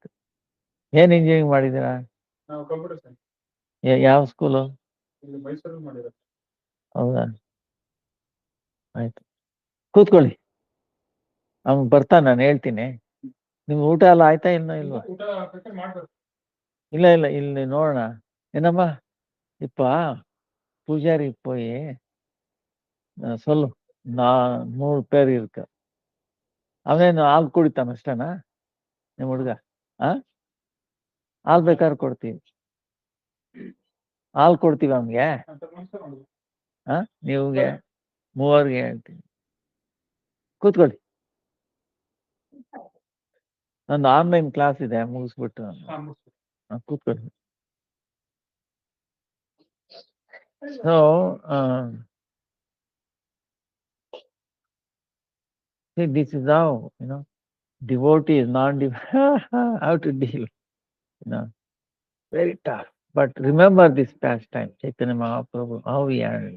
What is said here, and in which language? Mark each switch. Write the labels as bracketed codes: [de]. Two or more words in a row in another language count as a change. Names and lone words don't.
[kn] ಏನ್ ಇಂಜಿನಿಯರಿಂಗ್ ಮಾಡಿದ್ದೀರಾ? ಯಾವ ಸ್ಕೂಲು? ಹೌದಾ, ಆಯ್ತು. ಕೂತ್ಕೊಳ್ಳಿ, ಅವ್ನು ಬರ್ತಾನೆ, ನಾನು ಹೇಳ್ತೀನಿ. ನಿಮ್ಗೆ ಊಟ ಎಲ್ಲ ಆಯ್ತಾ ಇಲ್ವಾ? ಇಲ್ಲ ಇಲ್ಲಿ ನೋಡೋಣ. [ta] ஏனம்மா இப்ப பூஜாரி போய் சொல்லு, 3 பேர் இருக்கு. [kn] ಅವನೇನು ಹಾಲು ಕುಡಿತಾನ ಅಷ್ಟೇನಾ ನಿಮ್ಮ ಹುಡುಗ? ಹಾಲು ಬೇಕಾದ್ರೆ ಕೊಡ್ತೀವಿ, ಹಾಲು ಕೊಡ್ತೀವಿ ಅವನಿಗೆ. ನೀವ್ಗೆ 3 ಹೇಳ್ತೀನಿ. ಕೂತ್ಕೊಳ್ಳಿ, ನಂದು [en] online class [kn] ಇದೆ, ಮುಗಿಸ್ಬಿಟ್ಟು ಕೂತ್ಕೊಳ್ಳಿ. [en] So, see, this is how, devotees, how to deal, very tough. But remember this pastime, Chaitanya Mahaprabhu, how he handled.